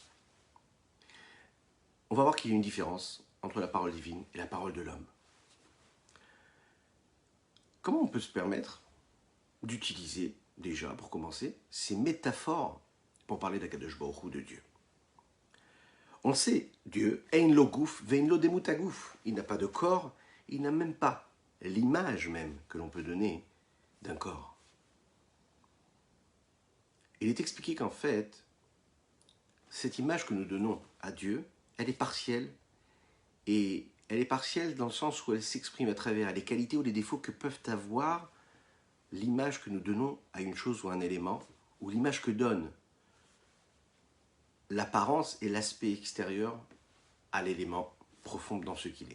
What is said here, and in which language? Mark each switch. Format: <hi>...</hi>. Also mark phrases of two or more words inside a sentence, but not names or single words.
<fr>On va voir qu'il y a une différence entre la parole divine et la parole de l'homme. Comment on peut se permettre d'utiliser, déjà, pour commencer, ces métaphores pour parler d'</fr> <he>הקדוש ברוך הוא,</he> <fr>de Dieu? On sait, Dieu,</fr> <he>אין לו גוף ואין לו דמות הגוף.</he> <fr>Il n'a pas de corps, il n'a même pas l'image même que l'on peut donner d'un corps. Il est expliqué qu'en fait, cette image que nous donnons à Dieu, elle est partielle, et elle est partielle dans le sens où elle s'exprime à travers les qualités ou les défauts que peuvent avoir l'image que nous donnons à une chose ou à un élément, ou l'image que donne l'apparence et l'aspect extérieur à l'élément profond dans ce qu'il est.</fr>